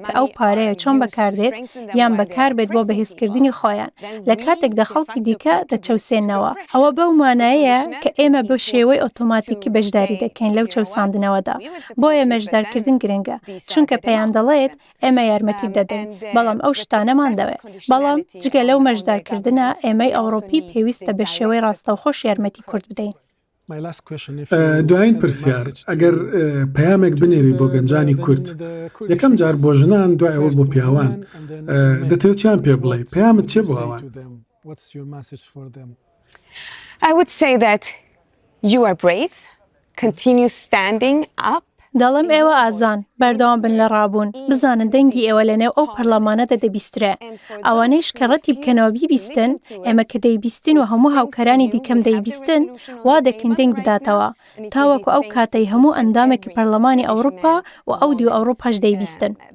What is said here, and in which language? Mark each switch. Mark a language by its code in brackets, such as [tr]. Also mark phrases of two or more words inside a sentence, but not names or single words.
[ckb] کە ئەو پارەیە چۆن بەکاردێت یان بەکار بێت بۆ بەهێزکردنی خۆیان لە کاتێکدا خەڵکی دیکە دەچەوسێنەوە ئەوە بەو مانایەیە کە ئێمە بە شێوەی ئۆتۆماتیکی بەشداری دەکەین لەو چەوساندنەوەدا بۆیە مەژدارکردن گرنگە چونکە پێیان دەڵێت ئێمە یارمەتی دەدەین بەڵام ئەو شتانەمان دەوێت بەڵام جگە لەو مەژدارکردنە ئێمەی ئەوڕۆپی پێویستە بە شێوەی ڕاستەوخۆش یارمەتی کورد بدەین دوایین پرسیار ئەگەر پەیامێک بنێری بۆ گەنجانی کورد یەکەم جار بۆ ژنان دوای ئەوە بۆ پیاوان دەتەوێت چیان پێ بڵێ پەیامت چێ بۆ ئەوان [en] I would say that you are brave, continue standing up [ckb] دەڵم ئێوە ئازان بەردەوام بن لە ڕابوون بزانن دەنگی ئێوە لەنێو ئەو پەرلەمانەدا دەبیسترێ ئەوانەیش کە ڕەتی بکەنەوە بیبیستن ئێمە کە دەیبیستین و هەموو هاوکارانی دیکەم دەیبیستن وا دەکەین دەنگ بداتەوە تاوەکو ئەو کاتەی هەموو ئەندامێکی پەرلەمانی ئەوروپا و ئەو دیو ئەوروپاش دەیبیستن.